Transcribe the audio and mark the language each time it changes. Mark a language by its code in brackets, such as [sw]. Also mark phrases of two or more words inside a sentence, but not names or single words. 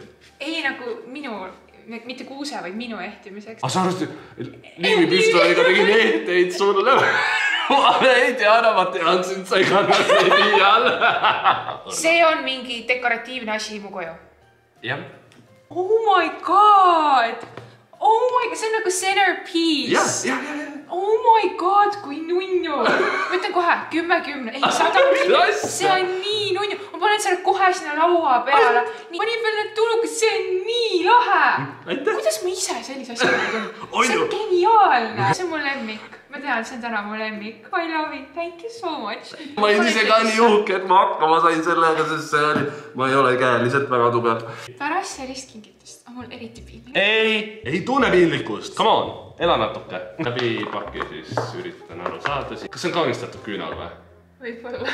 [et] Ei, nagu minu, mitte kuuse, vaid minu ehtimiseks. Sa arvasid, liimipüstoliga tegin ehteid sulle. Ma ei Diana, ma tean sind, sa ei kanna seedi alla. See on mingi dekoratiivne asi mu koju. Jah. [en] Oh my god! Oh my god, [et] see on nagu centerpiece. Ja. [en] Oh my god, [et] kui nunnu. Ma ütlen kohe, 10-10, ei 100. See on nii nunnu. Ma panen selle kohe sinna laua peale. Panin veel need tulukas, see on nii lahe. Kuidas ma ise sellise asja tegin? See on geniaalne. See on mu lemmik. Ma tean, see on täna mu lemmik. [en] I love it, thank you so much. [et] Ma olin ise ka nii uhke, et ma hakkama sain sellega, sest see oli, ma ei ole käeliselt väga tugev. Pärast sellist kingitust on mul eriti piinlik. Ei tunne piinlikkust, [en] come on, [et] ela natuke. Läbi paki siis üritan aru saada. Kas see on kaunistatud küünal või? Võib-olla.